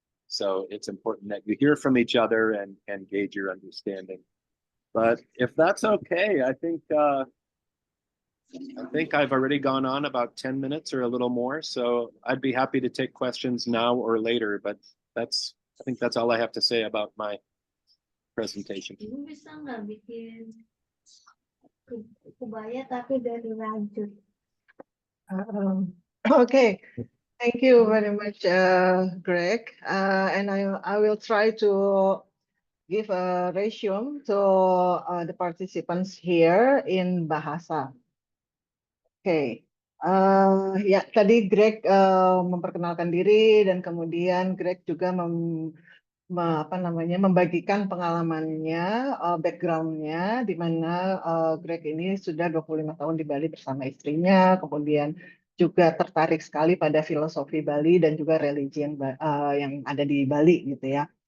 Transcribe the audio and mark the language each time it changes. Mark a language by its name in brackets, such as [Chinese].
[English] So it's important that you hear from each other and gauge your understanding. But if that's okay, I think I've already gone on about 10 minutes or a little more, so I'd be happy to take questions now or later, but I think that's all I have to say about my presentation. [Indonesian] Ibu bisa nggak bikin kebaya tapi dari rajut? [English] Okay, Thank you very much, Greg. And I will try to give a resume to the participants here in bahasa. [Indonesian] Oke, ya tadi Greg memperkenalkan diri dan kemudian Greg juga membagikan pengalamannya, backgroundnya, di mana Greg ini sudah 25 tahun di Bali bersama istrinya, kemudian juga tertarik sekali pada filosofi Bali dan juga religion yang ada di Bali gitu ya.